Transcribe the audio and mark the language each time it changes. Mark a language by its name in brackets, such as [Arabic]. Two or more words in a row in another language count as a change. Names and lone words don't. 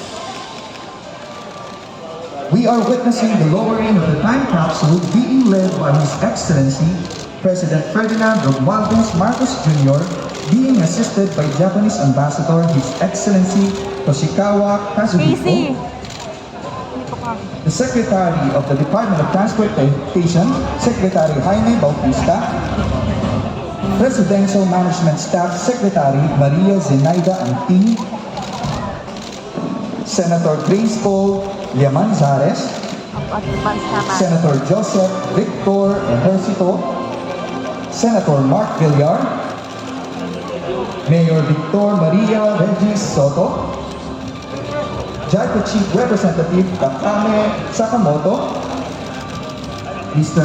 [English] We are witnessing the lowering of the time capsule being led by His Excellency President Ferdinand Bongbong Marcos Jr., being assisted by Japanese Ambassador His Excellency Toshikawa Kazuhiko, the Secretary of the Department of Transportation, Secretary Jaime Bautista, Presidential Management Staff Secretary Maria Zenaida Anting, Senator Grace Paul Liamanzares, Senator Joseph Victor Ejercito, Senator Mark Villar, Mayor Victor Maria Regis Soto, JAICA Chief Representative Takame Sakamoto, Mr.